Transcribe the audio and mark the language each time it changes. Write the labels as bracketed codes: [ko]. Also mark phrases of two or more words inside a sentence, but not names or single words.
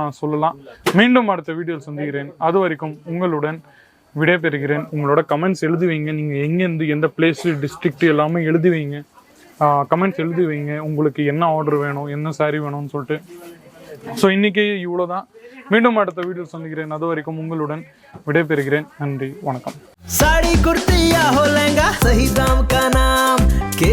[ta] மீண்டும் அடுத்த வீடியோவில் சந்திக்கிறேன். அது வரைக்கும் உங்களுடன் விடைபெறுகிறேன். உங்களோட கமெண்ட்ஸ் எழுதி வைங்க. நீங்கள் எங்கேருந்து எந்த [en] place district [ta] எல்லாமே எழுதி வைங்க. கமெண்ட்ஸ் எழுதி வைங்க. உங்களுக்கு என்ன ஆர்டர் வேணும், என்ன சாரீ வேணும்னு சொல்லிட்டு. ஸோ இன்றைக்கி இவ்வளோ தான். மீண்டும் அடுத்த வீடியோ சந்திக்கிறேன். அது வரைக்கும் உங்களுடன் விடைபெறுகிறேன். நன்றி, வணக்கம். [hi] साड़ी कुर्ती या हो लहंगा सही दाम का नाम